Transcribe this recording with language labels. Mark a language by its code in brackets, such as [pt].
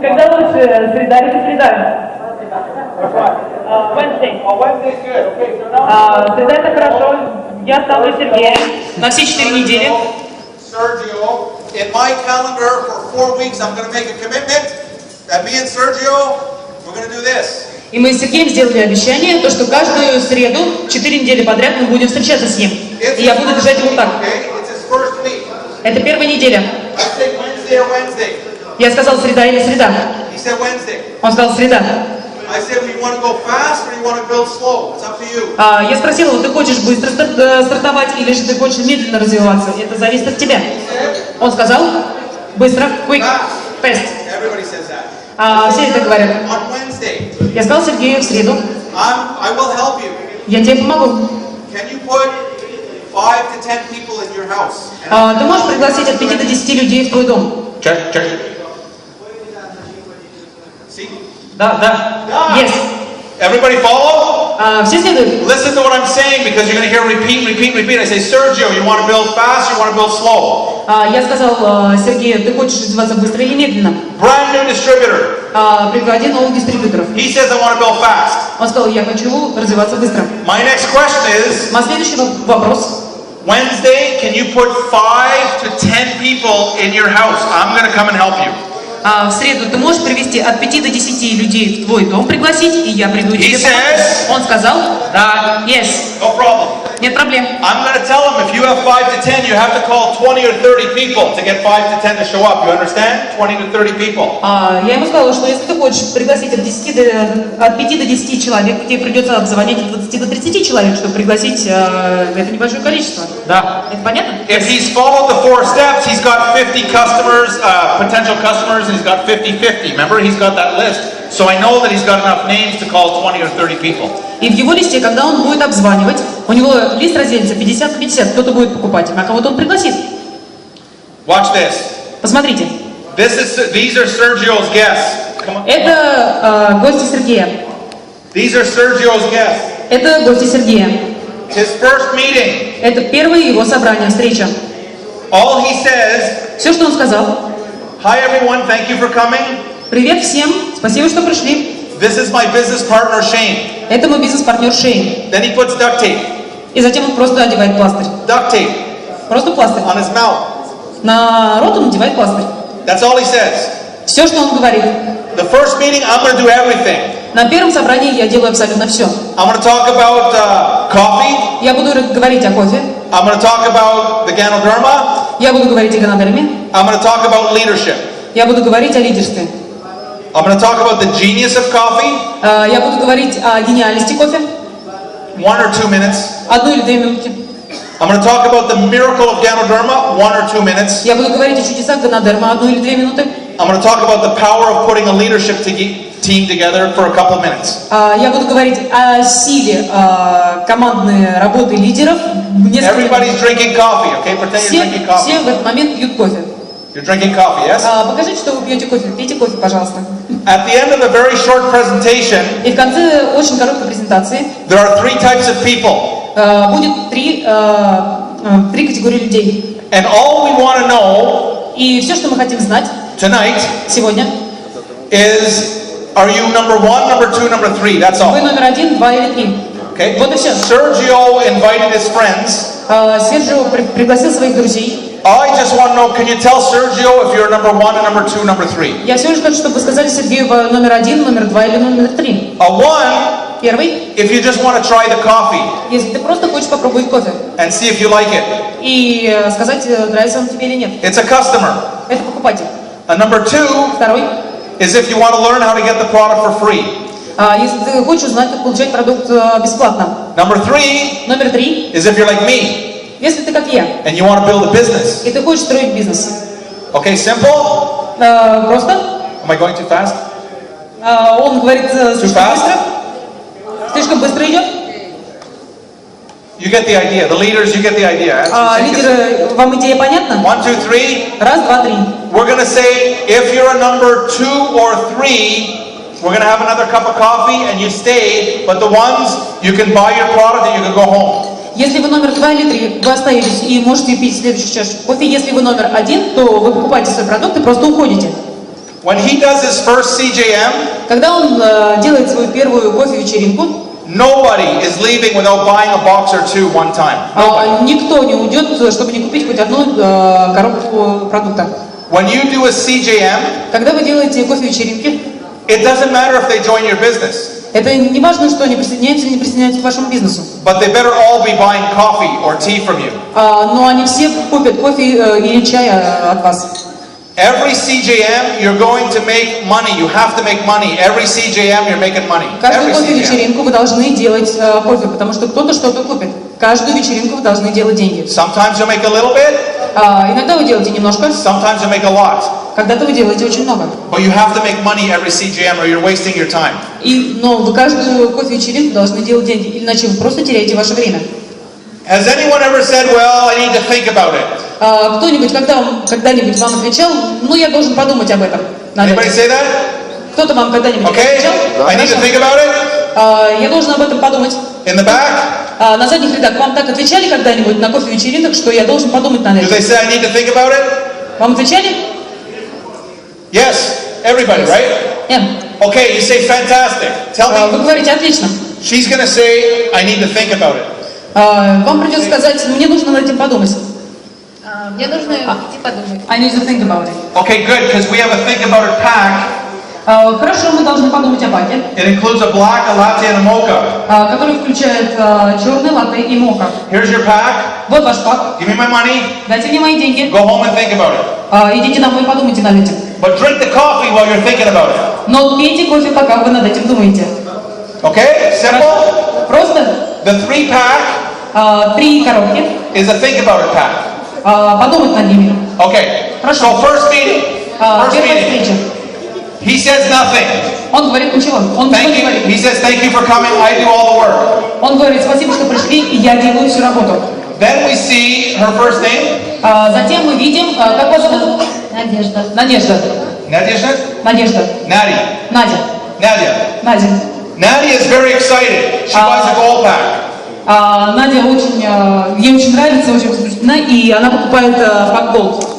[ru] Когда лучше, среда или среда? [en] Which one? Wednesday. Oh, Wednesday's good. Okay, so now [ru] Среда это хорошо. Я ставлю Сергея на все 4 недели. [en] Sergio, in my calendar for 4 weeks, I'm going to make a commitment that me and Sergio, we're going to do this. [ru] И мы с Сергеем сделали обещание, то, что каждую среду, 4 недели подряд мы будем встречаться с ним. И я буду держать его так. [en] Okay, it's his first week. [ru] Это первая неделя. [en] I say Wednesday or Wednesday. [ru] Я сказал среда или среда. [en] He said Wednesday. [ru] Он сказал среда. [en] I said, well, you want to go fast or you want to build slow? It's up to you. [ru] Я спросила его, ты хочешь быстро стартовать или же ты хочешь медленно развиваться? Это зависит от тебя. Он сказал, быстро, [en] quick, fast. Everybody says that. [ru] Все это говорят. [en] On Wednesday, [ru] Я сказал Сергею в среду, [en] I will help you. [ru] я тебе помогу. [en] Can you put 5 to 10 people in your house? [ru] Ты можешь пригласить от 5 до 10 людей в твой дом? [en] Check. See? [ru] Да. [en] Yes. Everybody follow? [ru] Все следуют. [en] Listen to what I'm saying because you're going to hear repeat, repeat, repeat. I say, Sergio, you want to build fast, you want to build slow. [ru] Я сказал, Сергей, ты хочешь развиваться быстро или медленно? [en] Brand new distributor. [ru] Приводи новых дистрибьюторов. [en] He says, I want to build fast. [ru] Он сказал, я хочу развиваться быстро. [en] My next question is, [ru] Мой следующий вопрос. [en] Wednesday, can you put 5 to 10 people in your house? I'm going to come and help you. [ru] В среду ты можешь привести от 5 до 10 людей в твой дом, пригласить, и я приду тебе помочь. Он сказал, да, [en] yes. No problem. [ru] Нет проблем. [en] I'm going to tell him if you have 5 to 10, you have to call 20 or 30 people to get 5 to 10 to show up. You understand? 20 to 30 people. [ru] Я ему сказала, что если ты хочешь пригласить от 5 до 10 человек, тебе придется обзвонить от 20 до 30 человек, чтобы пригласить это небольшое количество. Да. Это понятно? [en] If he's followed the 4 steps, he's got 50 customers, potential customers, and he's got 50-50. Remember, he's got that list. So I know that he's got enough names to call 20 or 30 people. [ru] И в его листе, когда он будет обзванивать, у него лист разделится 50 на 50. Кто-то будет покупать, а кого-то он пригласит. [en] Watch this. [ru] Посмотрите. [en] These are Sergio's guests. [ru] Это гости Сергея. [en] These are Sergio's guests. [ru] Это гости Сергея. [en] His first meeting. [ru] Это первое его собрание, встреча. [en] All he says. [ru] Все, что он сказал. [en] Hi everyone, thank you for coming. [ru] Привет всем, спасибо, что пришли. [en] This is my business partner Shane. [ru] Это мой бизнес-партнер Шейн. [en] Then he puts duct tape. [ru] И затем он просто одевает пластырь. [en] Duct tape. [ru] Просто пластырь. [en] On his mouth. [ru] На рот он надевает пластырь. [en] That's all he says. [ru] Все, что он говорит. [en] The first meeting, I'm going to do everything. [ru] На первом собрании я делаю абсолютно все. [en] I'm going to talk about coffee. [ru] Я буду говорить о кофе. [en] I'm going to talk about the Ganoderma. [ru] Я буду говорить о ганодерме. [en] I'm going to talk about leadership. [ru] Я буду говорить о лидерстве. [en] I'm going to talk about the genius of coffee. [ru] Я буду говорить о гениальности кофе. [en] 1 or 2 minutes. [ru] 1 или 2 минутки. [en] I'm going to talk about the miracle of Ganoderma. 1 or 2 minutes. [ru] Я буду говорить о чудесах ганодерма. 1 или 2 минуты. [en] I'm going to talk about the power of putting a leadership team together for a couple minutes. [ru] Я буду говорить о силе командной работы лидеров. [en] Everybody's drinking coffee, okay? Pretend you're drinking coffee. [ru] Все в этот момент пьют кофе. [en] You're drinking coffee, yes? [ru] Покажите, что вы пьете кофе. Пейте кофе, пожалуйста. [en] At the end of a very short presentation, [ru] И в конце очень короткой презентации [en] there are 3 types of people. [ru] Будет три категории людей. [en] And all we want to know [ru] И все, что мы хотим знать [en] tonight [ru] сегодня, [en] is, are you number 1, number 2, number 3? That's all. [ru] вы номер 1, 2 или 3. [en] Okay? [ru] Вот и все. [en] Sergio invited his friends. [ru] Серджио пригласил своих друзей. [en] I just want to know, can you tell Sergio if you're number 1 and number 2, number 3? [ru] Я всего лишь хочу, чтобы вы сказали Сергею номер 1, номер 2 или номер 3. [en] A 1, [ru] Первый, [en] if you just want to try the coffee [ru] если ты просто хочешь попробовать кофе [en] and see if you like it. [ru] и сказать, нравится он тебе или нет. [en] It's a customer. [ru] Это покупатель. [en] A number 2 [ru] Второй, [en] is if you want to learn how to get the product for free. [ru] если ты хочешь узнать, как получать продукт бесплатно. [en] Number 3 [ru] Номер 3, [en] is if you're like me [ru] если ты как я, [en] and you want to build a business. [ru] и ты хочешь строить бизнес. [en] Okay, simple? [ru] Просто. [en] Am I going too fast? [ru] Он говорит слишком [en] fast? [ru] быстро. Слишком быстро идет. [en] You get the idea. The leaders, you get the idea. [ru] Лидеры, вам идея понятна? [en] 1, 2, 3. [ru] Раз, два, три. [en] We're going to say if you're a number 2 or 3, we're going to have another cup of coffee and you stay, but the ones you can buy your product and you can go home. [ru] Если вы номер 2 или 3, вы остаетесь и можете пить следующую чашку кофе. Если вы номер 1, то вы покупаете свой продукт и просто уходите. [en] When he does his first CJM, [ru] Когда он делает свою первую кофе-вечеринку, [en] nobody is leaving without buying a box or 2 one time. [ru] никто не уйдет, чтобы не купить хоть одну коробку продукта. [en] When you do a CJM, [ru] Когда вы делаете кофе-вечеринки, [en] it doesn't matter if they join your business, [ru] это не важно, что они присоединяются или не присоединяются к вашему бизнесу. [en] but they better all be buying coffee or tea from you. [ru] Но они все купят кофе или чай от вас. [en] Every CJM, you're going to make money. You have to make money. Every CJM, you're making money. [ru] Каждую [en] Every CJM. [ru] кофе-вечеринку вы должны делать кофе, потому что кто-то что-то купит. Каждую вечеринку вы должны делать деньги. [en] Sometimes you make a little bit, [ru] Иногда вы делаете немножко, [en] sometimes you make a lot. [ru] когда-то вы делаете очень много. [en] But you have to make money every CJM or you're wasting your time. [ru] Но вы каждую кофе-вечеринку должны делать деньги, иначе вы просто теряете ваше время. [en] Has anyone ever said, well, I need to think about it? [ru] Кто-нибудь когда-нибудь вам отвечал, ну я должен подумать об этом. [en] Anybody say that? [ru] Кто-то вам когда-нибудь [en] Okay, [ru] отвечал? [en] I need to think about it. [ru] Я должен об этом подумать. [en] In the back? [ru] На задних рядах вам так отвечали когда-нибудь на кофе-вечеринках, что я должен подумать над [en] Do [ru] этим? [en] they say I need to think about it? [ru] Вам отвечали? [en] Yes. Everybody, right? [ru] Нет. [en] Okay, you say fantastic. Tell [ru] Вы [en] me. [ru] говорите, отлично. [en] She's going to say I need to think about it. [ru] Вам придется сказать, мне нужно над этим подумать. Мне нужно идти подумать. [en] I need to think about it. Okay, good, because we have a think about it pack. [ru] Хорошо, мы должны подумать о паке, [en] It includes a black, a latte, and a mocha. [ru] который включает черный латте и мока. [en] Here's your pack. [ru] Вот ваш пак. [en] Give me my money. [ru] Дайте мне мои деньги. [en] Go home and think about it. [ru] Идите домой и подумайте над этим. [en] But drink the coffee while you're thinking about it. [ru] Но пейте кофе, пока вы над этим думаете. [en] Okay? Simple? [ru] Просто [en] The 3-pack [ru] 3 коробки. [en] is a think about it pack. [ru] Подумать над ними. [en] Okay. [ru] Хорошо. [en] So first meeting. First [ru] Первая [en] meeting. [ru] встреча. [en] He says nothing. [ru] Он говорит ничего. Он ничего [en] Thank [ru] не [en] you. [ru] говорит. [en] He says thank you for coming. I do all the work. [ru] Он говорит, спасибо, что пришли, и я делаю всю работу. [en] Then we see her first name. [ru] Затем мы видим, как вас зовут? Надежда. Надежда. [en] Nadia. [ru] Надежда. [en] Nadia. [ru] Надя. [en] Nadia. [ru] Надя. [en] Nadia is very excited. She buys a gold pack. [ru] Надя ей очень нравится, очень возбуждена, и она покупает пак Gold.